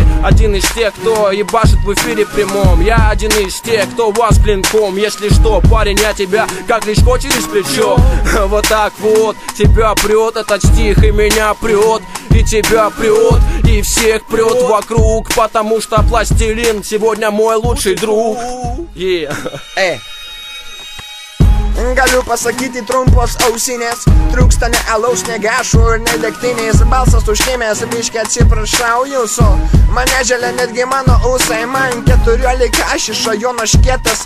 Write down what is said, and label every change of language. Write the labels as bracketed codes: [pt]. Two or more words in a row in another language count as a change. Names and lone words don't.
[ru] Один из тех, кто ебашит в эфире прямом. Я один из тех, кто вас клинком. Если что, парень, я тебя как лишко через плечо. Вот так вот, тебя прет этот стих, и меня прет, и тебя прет, и всех прет вокруг. Потому что пластилин сегодня мой лучший друг. [lt] Galiu pasakyti trumpos ausinės, trūksta ne alaus, ne gašų ir ne degtinės. Balsas užkėmės, biškį atsiprašau jūsų. Mane želia netgi mano ūsai. Man 14, aš iš rajono škėtas.